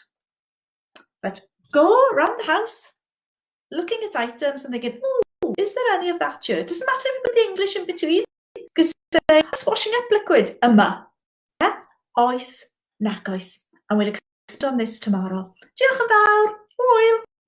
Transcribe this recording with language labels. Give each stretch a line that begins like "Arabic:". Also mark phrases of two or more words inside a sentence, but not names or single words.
English: But go around the house looking at items and thinking, oh, is there any of that here? Doesn't matter with the English in between, because it's washing up liquid.
Welsh: Yma. Yeah? Oes, nac oes.
English: And we'll expand on this tomorrow.
Welsh: Diolch yn fawr. Hwyl.